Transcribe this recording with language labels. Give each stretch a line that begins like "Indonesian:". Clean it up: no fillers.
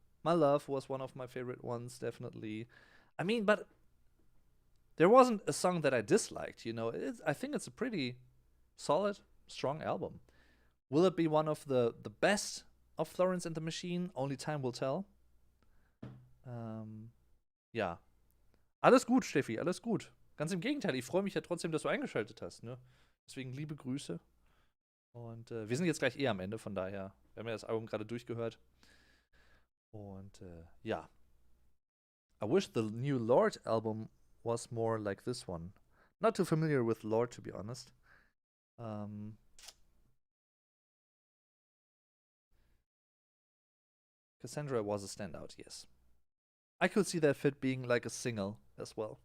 English: My Love was one of my favorite ones, definitely. I mean, but there wasn't a song that I disliked. You know, I think it's a pretty solid, strong album. Will it be one of the best of Florence and the Machine? Only time will tell.
German: Ja. Alles gut, Steffi, alles gut. Ganz im Gegenteil, ich freue mich ja trotzdem, dass du eingeschaltet hast. Ne? Deswegen liebe Grüße. Und wir sind jetzt gleich am Ende, von daher, wir haben ja das Album gerade durchgehört. Und ja.
English: I wish the new Lorde album was more like this one. Not too familiar with Lorde, to be honest. Cassandra was a standout, yes. I could see that fit being like a single as well.